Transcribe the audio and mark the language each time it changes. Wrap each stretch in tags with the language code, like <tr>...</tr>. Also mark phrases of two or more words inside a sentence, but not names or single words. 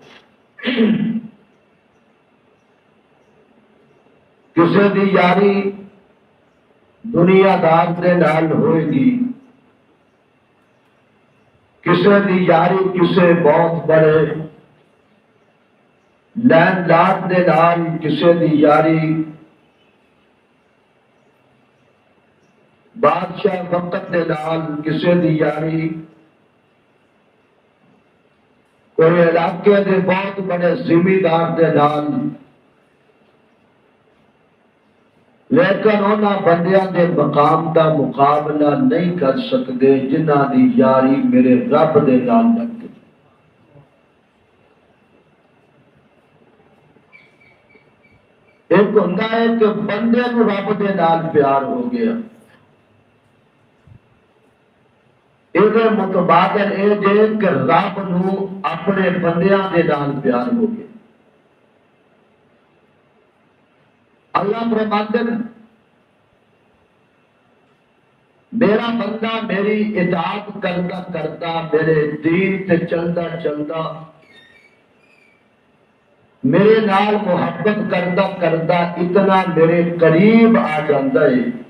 <pa>کسی دی یاری دنیا دار دے نال ہوئے گی، کسی دی یاری کسی بہت بڑے لین لارڈ دے نال، کسی دی یاری بادشاہ وقت دے نال، کسی دی یاری کوئی علاقے دے بہت بڑے زمیندار دے نال، لیکن انہاں بندیاں دے مقام دا مقابلہ نہیں کر سکتے جنہاں دی یاری میرے رب دے نال لگ گئی۔ ایک ہوتا ہے کہ بندے کو رب دے نال پیار ہو گیا، یہ متبادل یہ جے کہ رب نو اپنے بندیاں دے نال پیار ہو گیا۔</pa> <ur>اللہ فرماتے ہیں میرا بندہ میری اطاعت کرتا کرتا، میرے دین تے چلتا چلتا،</ur> <pa>میرے نال</pa> <ur>محبت کرتا کرتا اتنا میرے قریب آ جاتا ہے،</ur>